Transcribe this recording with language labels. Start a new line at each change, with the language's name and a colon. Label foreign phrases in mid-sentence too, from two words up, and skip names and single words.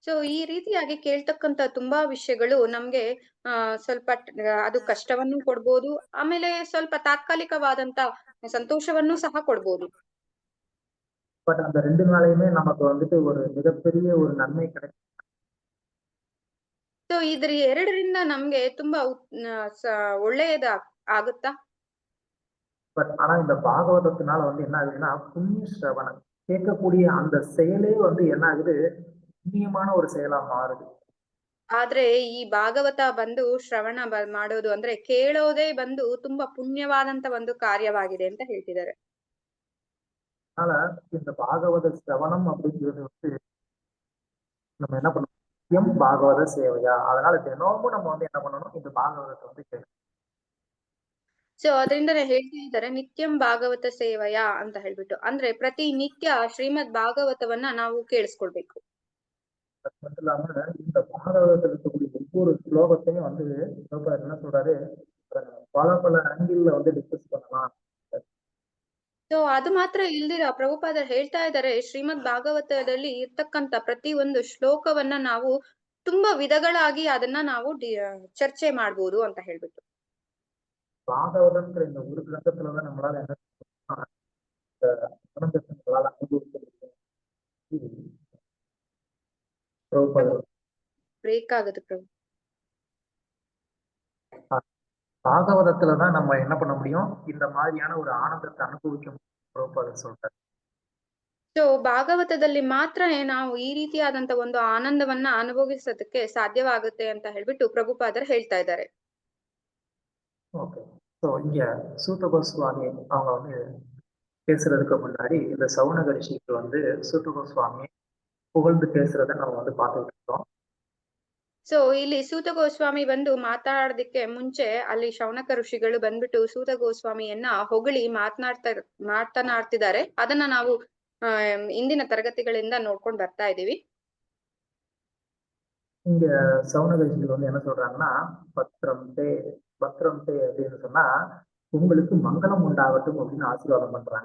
Kannada: ಸೊ ಈ ರೀತಿಯಾಗಿ ಕೇಳ್ತಕ್ಕಂತ ತುಂಬಾ ವಿಷಯಗಳು ನಮ್ಗೆ ಸ್ವಲ್ಪ ಅದು ಕಷ್ಟವನ್ನು ಕೊಡ್ಬೋದು, ಆಮೇಲೆ ಸ್ವಲ್ಪ ತಾತ್ಕಾಲಿಕವಾದಂತ ಸಂತೋಷವನ್ನು ಸಹ ಕೊಡ್ಬೋದು.
Tamil: பட் அந்த 2 நாளையுமே நமக்கு வந்துட்டு ஒரு மிகப்பெரிய ஒரு நன்மை கிடைக்கும்.
Kannada: ಸೊ ಇದ್ರ ಎರಡರಿಂದ ನಮ್ಗೆ ತುಂಬಾ ಒಳ್ಳೆಯದ ಆಗುತ್ತಾ?
Tamil: பட் ஆனா இந்த பாகவதத்தினால வந்து என்ன ஆகுதுன்னா, புண்ணிய சிரவணம் கேட்கக்கூடிய அந்த செயலே வந்து என்ன ஆகுது, புண்ணியமான ஒரு செயலா மாறுது.
Kannada: ಆದ್ರೆ ಈ ಭಾಗವತ ಬಂದು ಶ್ರವಣ ಮಾಡೋದು ಅಂದ್ರೆ ಕೇಳೋದೇ ಬಂದು ತುಂಬಾ ಪುಣ್ಯವಾದಂತ ಒಂದು ಕಾರ್ಯವಾಗಿದೆ ಅಂತ ಹೇಳ್ತಿದ್ದಾರೆ.
Tamil: அதனால இந்த பாகவத சிரவணம் அப்படிங்கிறது வந்து நம்ம என்ன பண்ணணும்,
Sanskrit: நித்தியம் பாகவத சேவையா.
Tamil: அதனால தினமும் நம்ம வந்து என்ன பண்ணணும், இந்த பாகவதத்தை வந்து கேட்கணும்.
Kannada: ಸೊ ಅದರಿಂದನೇ ಹೇಳ್ತಾ ಇದ್ದಾರೆ
Sanskrit: ನಿತ್ಯಂ ಭಾಗವತ ಸೇವಯ
Kannada: ಅಂತ ಹೇಳ್ಬಿಟ್ಟು, ಅಂದ್ರೆ ಪ್ರತಿ ನಿತ್ಯ ಶ್ರೀಮದ್ ಭಾಗವತವನ್ನ ನಾವು ಕೇಳಿಸ್ಕೊಳ್ಬೇಕು.
Tamil: அது மட்டும் இல்லாம இந்த பாகவதத்தில் இருக்கக்கூடிய ஒவ்வொரு ஸ்லோகத்தையும் வந்து பிரபுபாதர் என்ன சொல்றாரு, பல பல ஆங்கிள் வந்து டிஸ்கஸ் பண்ணலாம்.
Kannada: ಸೊ ಅದು ಮಾತ್ರ ಇಲ್ದಿರ ಪ್ರಭುಪಾದರು ಹೇಳ್ತಾ ಇದ್ದಾರೆ ಶ್ರೀಮದ್ ಭಾಗವತದಲ್ಲಿ ಇರ್ತಕ್ಕಂತ ಪ್ರತಿ ಒಂದು ಶ್ಲೋಕವನ್ನ ನಾವು ತುಂಬಾ ವಿಧಗಳಾಗಿ ಅದನ್ನ ನಾವು ಚರ್ಚೆ ಮಾಡ್ಬೋದು ಅಂತ ಹೇಳ್ಬಿಟ್ಟು.
Tamil: பாகவதம்ங்கிற இந்த ஒரு கிரந்தத்துலதான் நம்மளால என்ன பண்ணணும்னா, இந்த ஆனந்தத்தை நம்மளால அனுபவிக்க முடியும். இது பிரபுபாதர்
Kannada: ಬ್ರೇಕ್ ಆಗುತ್ತೆ ಪ್ರಭು.
Tamil: பாகவதத்துலதான் நம்ம என்ன பண்ண முடியும், இந்த மாதிரியான ஒரு ஆனந்தத்தை அனுபவிக்க முடியும் பிரபுபாதர் சொல்றாரு.
Kannada: ಸೊ ಭಾಗವತದಲ್ಲಿ ಮಾತ್ರ ನಾವು ಈ ರೀತಿಯಾದಂತ ಒಂದು ಆನಂದವನ್ನ ಅನುಭವಿಸೋದಕ್ಕೆ ಸಾಧ್ಯವಾಗುತ್ತೆ ಅಂತ ಹೇಳ್ಬಿಟ್ಟು ಪ್ರಭುಪಾದರು ಹೇಳ್ತಾ ಇದ್ದಾರೆ.
Tamil: ஓகே. ஸோ இங்க சூத கோஸ்வாமி அவங்க வந்து பேசுறதுக்கு முன்னாடி இந்த சவுனக ரிஷிக்கு வந்து சூத கோஸ்வாமியை புகழ்ந்து பேசுறத நம்ம வந்து பார்த்துட்டு இருக்கோம்.
Kannada: ಸೊ ಇಲ್ಲಿ ಸೂತ ಗೋಸ್ವಾಮಿ ಬಂದು ಮಾತಾಡೋದಕ್ಕೆ ಮುಂಚೆ ಅಲ್ಲಿ ಶೌನಕ ಋಷಿಗಳು ಬಂದ್ಬಿಟ್ಟು ಸೂತ ಗೋಸ್ವಾಮಿಯನ್ನ ಹೊಗಳಿ ಮಾತನಾಡ್ತಿದ್ದಾರೆ. ಅದನ್ನ ನಾವು ಇಂದಿನ ತರಗತಿಗಳಿಂದ ನೋಡ್ಕೊಂಡು ಬರ್ತಾ ಇದೀವಿ.
Tamil: இங்க சவுனக ரிஷிகள் வந்து என்ன சொல்றாங்கன்னா,
Sanskrit: பத்திரம் தே
Tamil: அப்படின்னு சொன்னா உங்களுக்கு மங்களம் உண்டாகட்டும் அப்படின்னு ஆசீர்வாதம் பண்றாங்க.